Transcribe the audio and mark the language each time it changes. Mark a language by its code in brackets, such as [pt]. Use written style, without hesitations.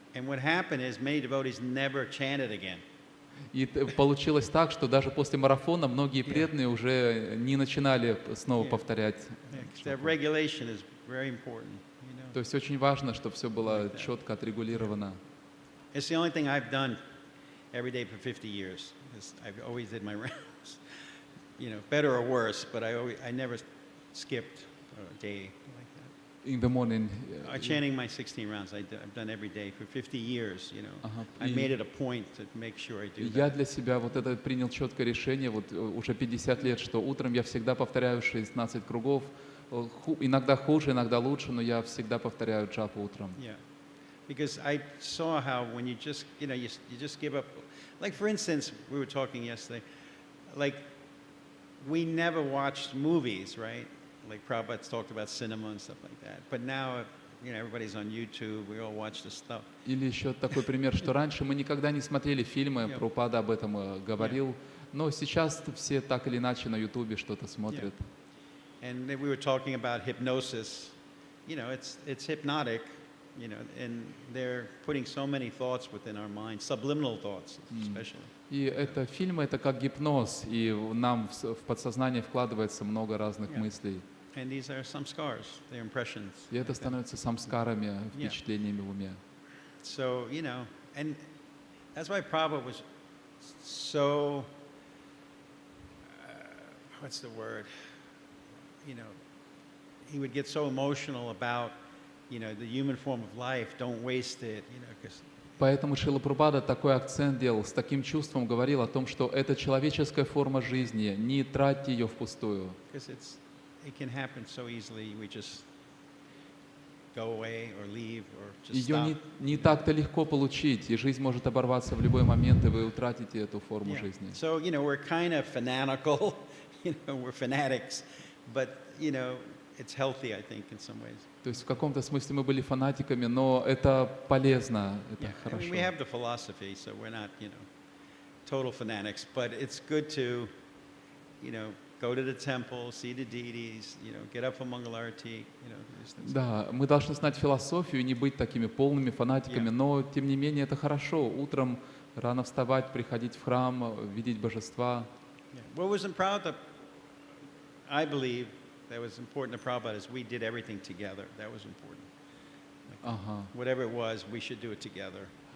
[en] And what happened is many devotees never chanted again. [ru] И получилось так, что даже после марафона многие преданные уже не начинали снова повторять. [en] That regulation is very important. You know? [ru] То есть очень важно, чтобы все было четко отрегулировано. [en] It's the only thing I've done every day for 50 years. I've always did my rounds. You know, better or worse, but I never skipped a day like that. In the morning. Chanting my 16 rounds, I've done every day for 50 years, you know. [ru] Ага. [en] I made it a point to make sure I do [ru] Я [en] that. [ru] для себя вот это принял четкое решение, вот уже 50 лет, что утром я всегда повторяю 16 кругов, иногда хуже, иногда лучше, но я всегда повторяю джапу утром. [en] Yeah. because I saw how when you just, you just give up. Like, for instance, we were talking yesterday, like, we never watched movies, right? Like, Prabhupada's talked about cinema and stuff like that. But now, everybody's on YouTube, we all watch this stuff. [ru] Или еще такой пример, что раньше мы никогда не смотрели фильмы, Прабхупада об этом говорил, но сейчас все так или иначе на Ютубе что-то смотрят. [en] And then we were talking about hypnosis. It's hypnotic, and they're putting so many thoughts within our mind, subliminal thoughts especially. [ru] И это фильмы, это как гипноз, и нам в подсознание вкладывается много разных мыслей. [en] And these are some scars, they're impressions. [ru] И это становится самскарами, впечатлениями в уме. [en] So, and that's why Prabhupada was so, what's the word? He would get so emotional about, the human form of life, don't waste it, because [ru] Поэтому Шрила Прабхупада такой акцент делал, с таким чувством говорил о том, что это человеческая форма жизни, не тратьте ее впустую. [en] it can happen so easily, we just go away or leave or just [ru] Ее [en] stop. [ru] не так-то легко получить, и жизнь может оборваться в любой момент, и вы утратите эту форму [en] Yeah. [ru] жизни. [en] So, we're kind of fanatical, we're fanatics, but, it's healthy, I think, in some ways. [ru] То есть в каком-то смысле мы были фанатиками, но это полезно, это [en] I mean, [ru] хорошо. [en] we have the philosophy, so we're not, total fanatics, but it's good to, go to the temple, see the deities, get up for Mangalarti, these things. [ru] Да, мы должны знать философию и не быть такими полными фанатиками, [en] Yeah. [ru] но тем не менее это хорошо. Утром рано вставать, приходить в храм, видеть божества. [en] Yeah. What was proud, I believe, that was important to Prabhupada is we did everything together. That was important. [ru] Ага. [en] Whatever it was, we should do it together.